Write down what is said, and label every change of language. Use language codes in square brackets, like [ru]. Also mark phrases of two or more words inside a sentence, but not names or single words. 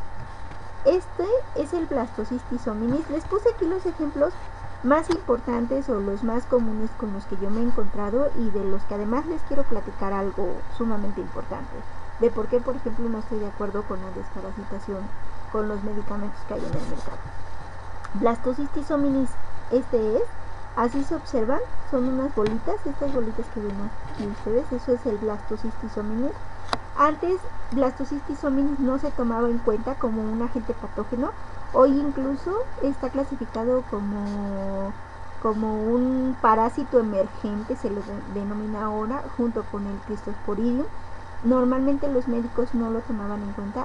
[es] Este es el Blastocystis hominis. Les puse aquí los ejemplos más importantes o los más comunes con los que yo me he encontrado, y de los que además les quiero platicar algo sumamente importante, de por qué, por ejemplo, no estoy de acuerdo con la desparasitación con los medicamentos que hay en el mercado. Blastocystis hominis, así se observan, son unas bolitas, estas bolitas que ven aquí ustedes, eso es el Blastocystis hominis. Antes, Blastocystis hominis no se tomaba en cuenta como un agente patógeno. Hoy incluso está clasificado como un parásito emergente, se lo denomina ahora, junto con el Cryptosporidium. Normalmente los médicos no lo tomaban en cuenta.